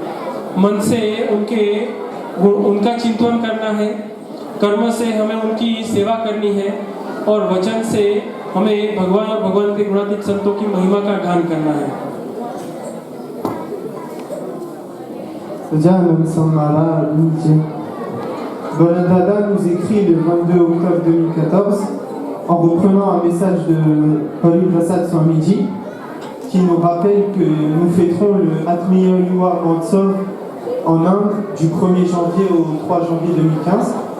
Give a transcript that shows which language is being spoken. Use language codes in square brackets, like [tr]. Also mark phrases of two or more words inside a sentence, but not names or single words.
[hi] मन से उनका चिंतन करना है, कर्म से हमें उनकी सेवा करनी है और वचन से हमें भगवान और भगवान के गुणातीत संतों की महिमा का गान करना है। [fr] Dada nous écrit le 22 octobre 2014 en reprenant un message de Paul Prasad Swamiji qui nous rappelle que nous fêterons le Atmiya Yuva Mahotsav en Inde du 1er janvier au 3 janvier 2015.